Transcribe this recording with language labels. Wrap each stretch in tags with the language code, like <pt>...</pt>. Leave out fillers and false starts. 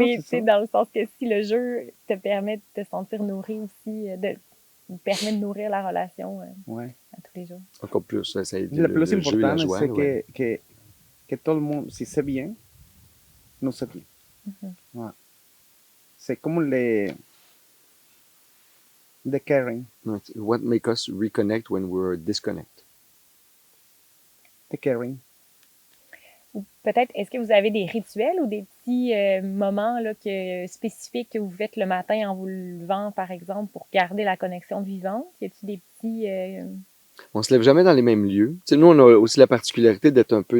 <fr>mais c'est dans le sens que si le jeu te permet de te sentir nourri aussi, permet de nourrir la relation à tous les jours. Encore plus, ça aide le plus important, joie, c'est que tout le monde, si c'est bien, nous c'est bien. C'est comme the caring.</fr> <en>What makes us reconnect when we're disconnect? The caring.</en> <fr>Ou peut-être, est-ce que vous avez des rituels ou des petits moments là, spécifiques que vous faites le matin en vous levant, par exemple, pour garder la connexion vivante? Y a-t-il des petits... On se lève jamais dans les mêmes lieux. T'sais, nous, on a aussi la particularité d'être un peu...</fr>